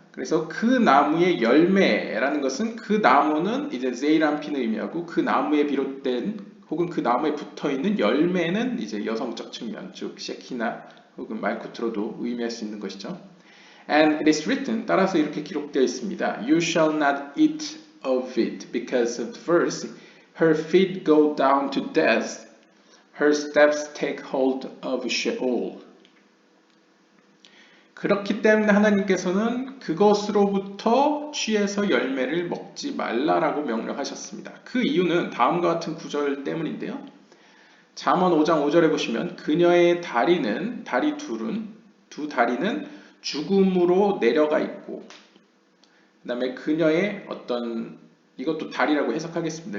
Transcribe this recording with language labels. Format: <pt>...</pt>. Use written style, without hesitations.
<ko>그래서 그 나무의 열매라는 것은 그 나무는 이제 제이란핀을 의미하고 그 나무에 비롯된 혹은 그 나무에 붙어 있는 열매는 이제 여성적 측면, 즉 쉐키나 혹은 말쿠트로도 의미할 수 있는 것이죠.</ko> <en>And it is written,</en> <ko>따라서 이렇게 기록되어 있습니다.</ko> <en>You shall not eat of it because of the verse, her feet go down to death, her steps take hold of Sheol.</en> <ko>그렇기 때문에 하나님께서는 그것으로부터 취해서 열매를 먹지 말라라고 명령하셨습니다. 그 이유는 다음과 같은 구절 때문인데요. 잠언 5장 5절에 보시면 그녀의 다리 두 다리는 죽음으로 내려가 있고, 그 다음에 그녀의 이것도 다리라고 해석하겠습니다.</ko>